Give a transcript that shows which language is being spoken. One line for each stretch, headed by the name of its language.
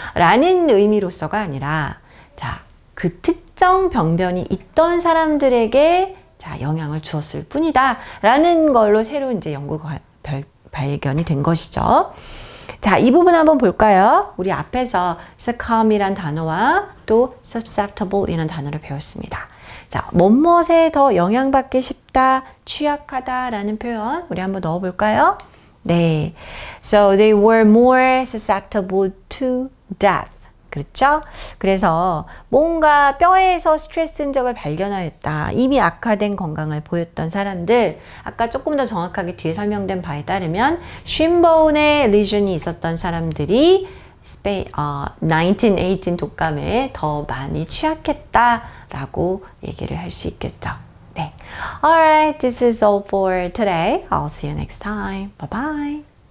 Korean: 라는 의미로서가 아니라 그 특정 병변이 있던 사람들에게 영향을 주었을 뿐이다 라는 걸로 새로 이제 연구가 발견이 된 것이죠. 자, 이 부분 한번 볼까요? 우리 앞에서 succumb이란 단어와 또 susceptible 이라는 단어를 배웠습니다. 자, 뭐뭇에 더 영향받기 쉽다, 취약하다 라는 표현 우리 한번 넣어볼까요? 네.
English: So they were more susceptible to death.
Korean: 그렇죠? 그래서 뭔가 뼈에서 스트레스 흔적을 발견하였다. 이미 악화된 건강을 보였던 사람들, 아까 조금 더 정확하게 뒤에 설명된 바에 따르면 쉰보운에 리전이 있었던 사람들이 1918 독감에 더 많이 취약했다라고 얘기를 할 수 있겠죠. 네.
English: Alright, this is all for today. I'll see you next time. Bye bye.